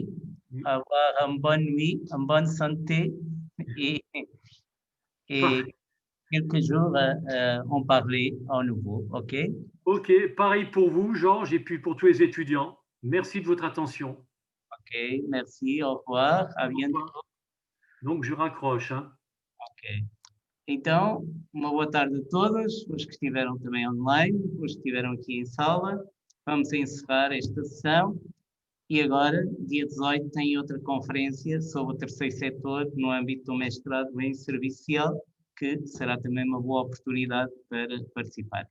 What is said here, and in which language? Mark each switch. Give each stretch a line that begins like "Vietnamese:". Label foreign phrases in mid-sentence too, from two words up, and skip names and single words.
French: Avoir une bonne nuit, une bonne santé et quelques jours on parlait à nouveau. OK? OK. Pareil pour vous, Georges, et puis pour tous les étudiants. Merci de votre attention. OK. Merci. Au revoir. À bientôt. Donc, je raccroche. Hein? Ok.
Portuguese: Então, uma boa tarde a todos, os que estiveram também online, os que estiveram aqui em sala. Vamos encerrar esta sessão e agora, dia 18, tem outra conferência sobre o terceiro setor no âmbito do mestrado em serviço social, que será também uma boa oportunidade para participar.